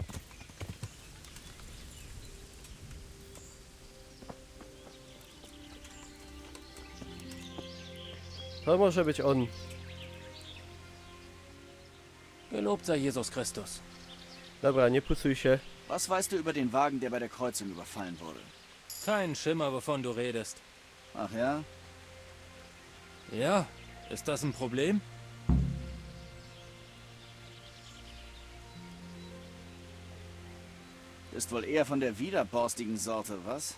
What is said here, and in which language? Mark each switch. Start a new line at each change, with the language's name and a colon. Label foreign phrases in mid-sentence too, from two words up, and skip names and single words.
Polish: To może być on.
German: Gelobt sei Jesus Christus.
Polish: Dobra, nie pucuj się.
German: Was weißt du über den Wagen, der bei der Kreuzung überfallen wurde? Kein Schimmer, wovon du redest. Ach ja? Ja, ist das ein Problem? Ist wohl eher von der widerborstigen Sorte, was?